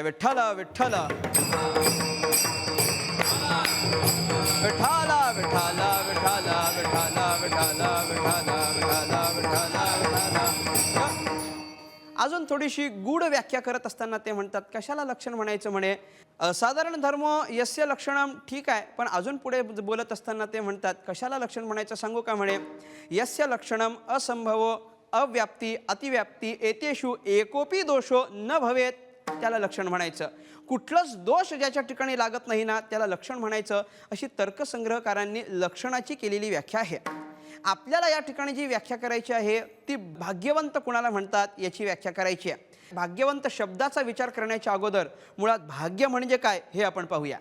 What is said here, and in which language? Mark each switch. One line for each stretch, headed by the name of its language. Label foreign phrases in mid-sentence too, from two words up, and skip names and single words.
Marathi: विठ्ठल विठ्ठल विठ्ठल विठ्ठल विठ्ठल विठ्ठल विठ्ठल विठ्ठल विठ्ठल विठ्ठल. अजून थोडीशी गूढ व्याख्या करत असताना ते म्हणतात कशाला लक्षण म्हणायचं म्हणे?
Sanskrit: असाधारण धर्म यस्य लक्षणम,
Marathi: ठीक आहे, पण अजून पुढे बोलत असताना ते म्हणतात कशाला लक्षण म्हणायचं सांगू का म्हणे?
Sanskrit: यस्य लक्षणम असंभवो अव्याप्ती अतिव्याप्ती एतेषु एकोपी दोषो न भवेत,
Marathi: त्याला लक्षण म्हणायचं. कुठलंच दोष ज्याच्या ठिकाणी लागत नाही ना त्याला लक्षण म्हणायचं. अशी तर्कसंग्रहकारांनी लक्षणाची केलेली व्याख्या आहे. आपल्याला या ठिकाणी जी व्याख्या करायची आहे ती भाग्यवंत कुणाला म्हणतात याची व्याख्या करायची आहे. भाग्यवंत शब्दाचा विचार करण्याच्या अगोदर मुळात भाग्य म्हणजे काय हे आपण पाहूया.